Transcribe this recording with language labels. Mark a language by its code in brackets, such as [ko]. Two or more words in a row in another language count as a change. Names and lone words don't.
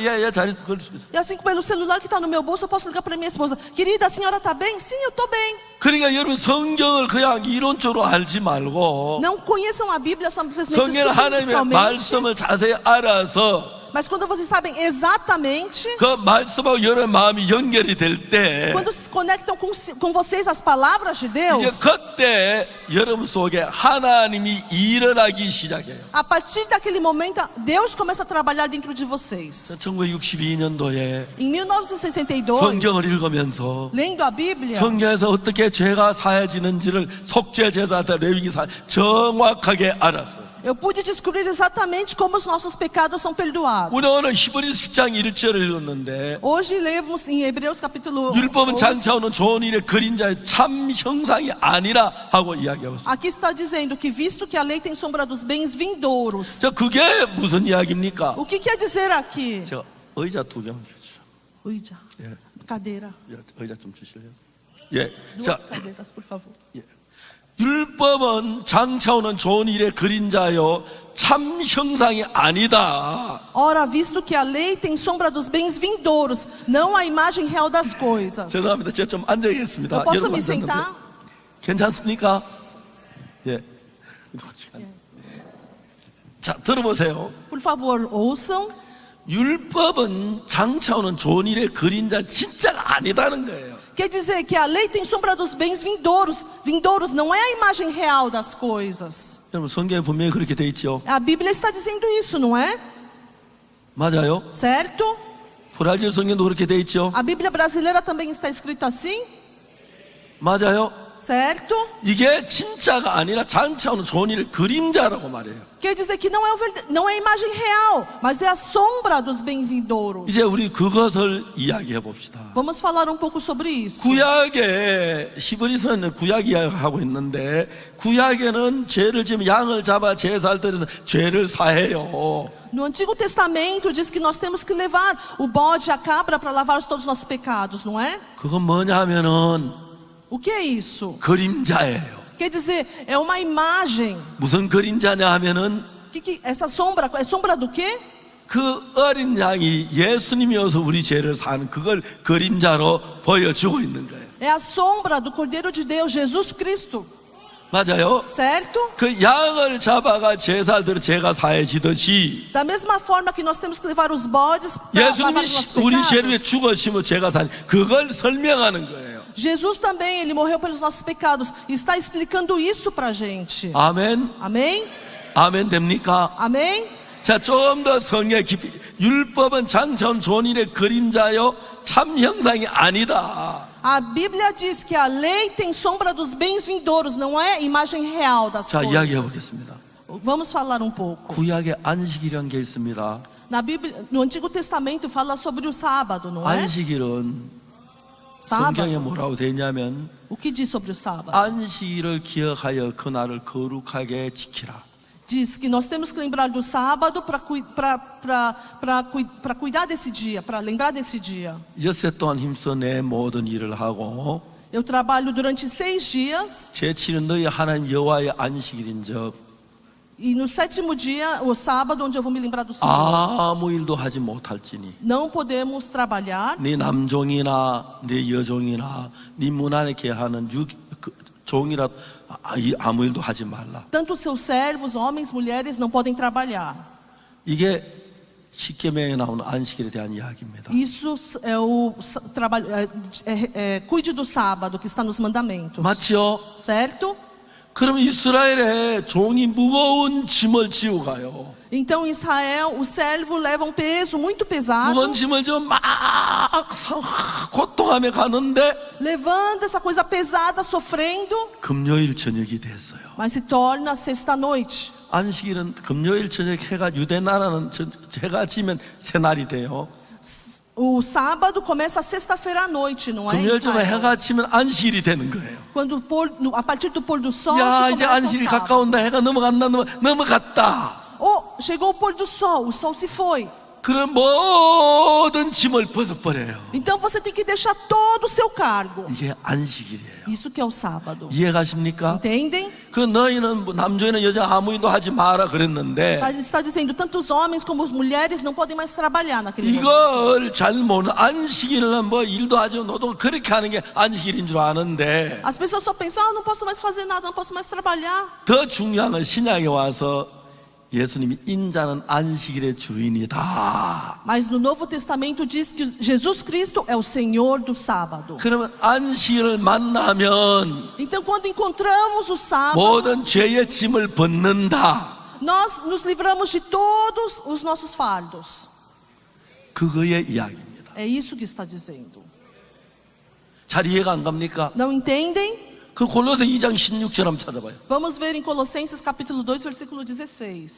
[ko] 예, 잘 있어. 그럴 수 있어요. [pt] E assim pelo celular que está no meu bolso, eu posso ligar para minha esposa. Querida, a senhora está bem? Sim, eu estou bem. [ko] 그러니까 여러분 성경을 그냥 이론적으로 알지 말고 [pt] Não conheçam a Bíblia simplesmente [ko] 성경을 하나님의 [pt] superficialmente, [ko] 말씀을 자세히 알아서 [pt] mas quando vocês sabem exatamente, [ko] 그 말씀하고 여러분 마음이 연결이 될 때 [pt] quando se conectam com vocês as palavras de [ko] 이제 [pt] Deus, [ko] 그때 여러분 속에 하나님이 일어나기 시작해요. [pt] a partir daquele momento, Deus começa a trabalhar dentro de vocês. [ko] 1962년도에 [pt] Em 1962, [ko] 성경을 읽으면서 [pt] lendo a Bíblia, [ko] 성경에서 어떻게 죄가 사해지는지를 속죄제사한테 레위기사 정확하게 알았어요. [pt] eu pude descobrir exatamente como os nossos pecados são perdoados. [ko] 우리 오늘 히브리서 10장 1절을 읽었는데 [pt] Hoje lemos em Hebreus capítulo [ko] 율법은 [pt] 11, [ko] 장차오는 좋은 일의 그림자의 참 형상이 아니라 하고 이야기하고 있어요. [pt] aqui está dizendo que visto que a lei tem sombra dos bens vindouros. [ko] 자, 그게 무슨 이야기입니까? [pt] O que quer dizer aqui? [ko] 제가 의자 2장 주시죠. Uija, 예, [pt] cadeira. [ko] 의자 좀 주실래요? 예, [pt] Duas [ko] 자, [pt] cadeiras, por favor. [ko] 예. 율법은 장차오는 좋은 일의 그림자요 참 형상이 아니다. [pt] Ora, visto que a lei tem sombra dos bens vindouros, não a imagem real das coisas. [ko] 죄송합니다. 제가 좀 앉아있겠습니다. [pt] Eu posso [ko] 여러분 [pt] me [ko] 앉았는데. [pt] sentar? [ko] 괜찮습니까? 예. 자, 들어보세요. [pt] Por favor, ouçam. [ko] 율법은 장차오는 좋은 일의 그림자 진짜가 아니다는 거예요. [pt] Quer dizer que a lei tem sombra dos bens vindouros. Vindouros não é a imagem real das coisas. [ko] 여러분 성경에 분명히 그렇게 돼 있죠. [pt] A Bíblia está dizendo isso, não é? [ko] 맞아요? [pt] Certo? [ko] 브라질 성경도 그렇게 돼 있죠. [pt] A Bíblia brasileira também está escrito assim? [ko] 맞아요? [pt] Certo? [ko] 이게 진짜가 아니라 장차오는 좋은 일의 그림자라고 말해요. [pt] Quer dizer que não é a imagem real, mas é a sombra dos bens vindouros. [ko] 이제 우리 그것을 이야기해 봅시다. [pt] Vamos falar pouco sobre isso. [ko] 구약에 히브리서는 구약 이야기하고 있는데 구약에는 죄를 지면 양을 잡아 제사를 드려서 죄를 사해요. [pt] No Antigo Testamento diz que nós temos que levar o bode, a cabra para lavar todos os nossos pecados, não é? [ko] 그건 뭐냐 하면은 [pt] O que é isso? [ko] 그림자예요. [pt] Quer dizer, é uma imagem. [ko] 무슨 그림자냐 하면은 [pt] Essa sombra, é sombra do quê? [ko] 그 어린 양이 예수님이어서 우리 죄를 사는 그걸 그림자로 보여주고 있는 거예요. [pt] É a sombra do Cordeiro de Deus, Jesus Cristo. [ko] 맞아요? [pt] Certo? [ko] 그 양을 잡아가 제사를 드려 죄가 사해지듯이 [pt] Da mesma forma que nós temos que levar os bodes para lavar [ko] 예수님이 [pt] os nossos [ko] 우리 죄를 위해 [pt] pecados. [ko] 죽으시면 죄가 사해 그걸 설명하는 거예요. [pt] Jesus também, ele morreu pelos nossos pecados. E está explicando isso para a gente. [ko] 아멘. [pt] Amém? [ko] 아멘 됩니까? [pt] Amém? [ko] 자, 조금 더 성경 깊이. 율법은 장차온 좋은 일의 그림자요 참 형상이 아니다. [pt] A Bíblia diz que a lei tem sombra dos bens vindouros, não é a imagem real das [ko] 자, 이야기해 [pt] coisas. [ko] 보겠습니다. [pt] Vamos falar pouco. [ko] 구약에 안식이라는 게 있습니다. [pt] Na Bíblia, no Antigo Testamento fala sobre o sábado, não é? [ko] 안식일은 [pt] Sábado. [ko] 성경에 뭐라고 되냐면 [pt] O que diz sobre o sábado? [ko] 안식일을 기억하여 그날을 거룩하게 지키라. [pt] Diz que nós temos que lembrar do sábado para cuidar desse dia, para lembrar desse dia. [ko] 엿새 동안 힘써 내 모든 일을 하고 [pt] Eu trabalho durante 6 dias. [ko] 제7은 너희 하나님 여호와의 안식일인즉 [pt] E no 7º dia, o sábado, onde eu vou me lembrar do Senhor. [ko] 아무 일도 하지 못할지니 [pt] Não podemos trabalhar. [ko] 네 남종이나 네 여종이나 네 문 안에 계하는 종이라도 아무 일도 하지 말라. [pt] Tanto os seus servos, homens, mulheres, não podem trabalhar. [ko] 이게 십계명에 나오는 안식일에 대한 이야기입니다. [pt] Isso é o trabalho. Cuide do sábado, que está nos mandamentos. [ko] 맞지요? [pt] Certo? [ko] 그럼 이스라엘에 종이 무거운 짐을 지고 가요. [pt] Então, em Israel, o servo leva um peso muito pesado, [ko] 무거운 짐을 지고 막 고통하며 가는데 [pt] levando essa coisa pesada, sofrendo, [ko] 금요일 저녁이 됐어요. [pt] mas se torna sexta-noite. [ko] 안식일은 금요일 저녁 해가 유대 나라는 해가 지면 새날이 돼요. [pt] O sábado começa sexta-feira à noite, não é? em [ko] 금요일 저녁 [pt] Israel. [ko] 해가 지면 안식일이 되는 거예요. [pt] Quando a partir do pôr do sol, [ko] 야 [pt] se [ko] 이제 [pt] começa o [ko] 안식일이 [pt] sábado. [ko] 가까운다. 해가 넘어갔다. [pt] Chegou o pôr do sol, o sol se foi. [ko] 그런 모든 짐을 벗어버려요. [pt] Então você tem que deixar todo o seu cargo. [ko] 이게 안식일이에요. [pt] Isso que é o sábado. [ko] 이해가십니까? [pt] Entendem? [ko] 그 너희는 남자나 여자 아무 일도 하지 마라 그랬는데 [pt] Está dizendo, tanto os homens como as mulheres não podem mais trabalhar naquele momento. [ko] 이걸 잘 모르는 안식일은 뭐 일도 하지 노동 그렇게 하는 게 안식일인 줄 아는데 [pt] As pessoas só pensam, não posso mais fazer nada, não posso mais trabalhar. [ko] 더 중요한 건 신약에 와서 예수님이 인자는 안식일의 주인이다. [pt] Mas no Novo Testamento diz que Jesus Cristo é o Senhor do sábado. [ko] 그러면 안식일을 만나면 [pt] Então quando encontramos o sábado, [ko] 모든 죄의 짐을 벗는다. [pt] nós nos livramos de todos os nossos fardos. [ko] 그거의 이야기입니다. [pt] É isso que está dizendo. [ko] 잘 이해가 안 갑니까? [pt] Não entendem? [ko] 그 골로새 2장 16절 한번 찾아봐요. [pt] Vamos ver em Colossenses capítulo 2, versículo 16.